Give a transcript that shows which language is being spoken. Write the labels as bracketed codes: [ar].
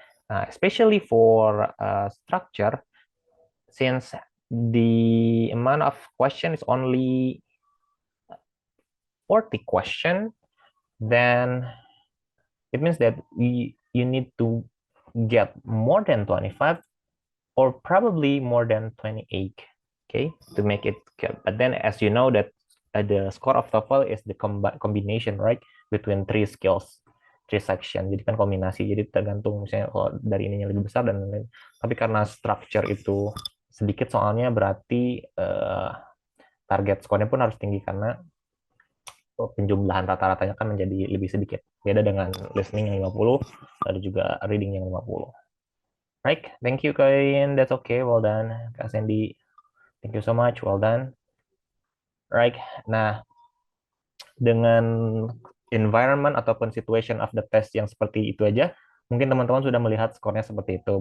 [en] Especially for structure, since the amount of question is only 40 question, then it means that you need to get more than 25 or probably more than 28, okay, to make it good. But then as you know that the score of TOEFL is the combination, right, between three skills, three section. [id] Jadi kan kombinasi, jadi tergantung misalnya kalau dari ininya lebih besar dan lain-lain. Tapi karena structure itu sedikit soalnya, berarti target skornya pun harus tinggi karena penjumlahan rata-ratanya kan menjadi lebih sedikit. Beda dengan listening yang 50, ada juga reading yang 50. [en] Right, thank you Kain, that's okay, well done. Kak Sandy, thank you so much, well done. [id] Right, nah dengan environment ataupun [en] situation of the test [id] yang seperti itu aja, mungkin teman-teman sudah melihat skornya seperti itu.